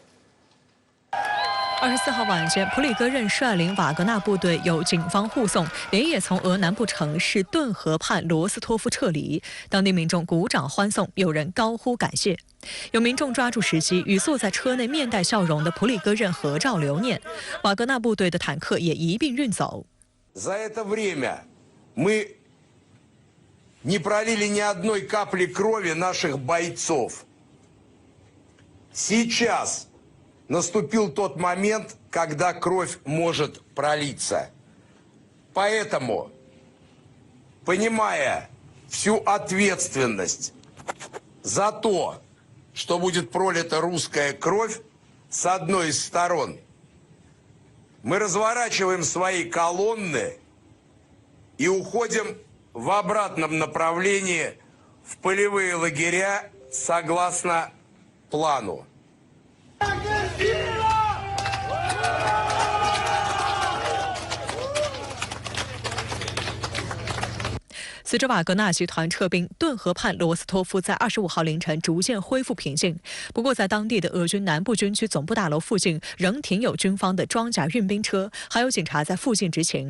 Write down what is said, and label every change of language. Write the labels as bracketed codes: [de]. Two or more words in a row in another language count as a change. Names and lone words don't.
[zh] 24 号晚间，普里戈任率领瓦格纳部队由警方护送，连夜从俄南部城市顿河畔罗斯托夫撤离。当地民众鼓掌欢送，有人高呼感谢。有民众抓住时机，与坐在车内面带笑容的普里戈任合照留念。瓦格纳部队的坦克也一并运走。 [ru] За это время мы не пролили ни одной капли крови наших бойцов. Сейчас наступил тот момент, когда кровь может пролиться. Поэтому, понимая всю ответственность за то, что будет пролита русская кровь с одной из сторон, мы разворачиваем свои колонны и уходим в обратном направлении в полевые лагеря согласно плану. [zh] 随着瓦格纳集团撤兵，顿河畔罗斯托夫在25号凌晨逐渐恢复平静。不过，在当地的俄军南部军区总部大楼附近，仍停有军方的装甲运兵车，还有警察在附近执勤。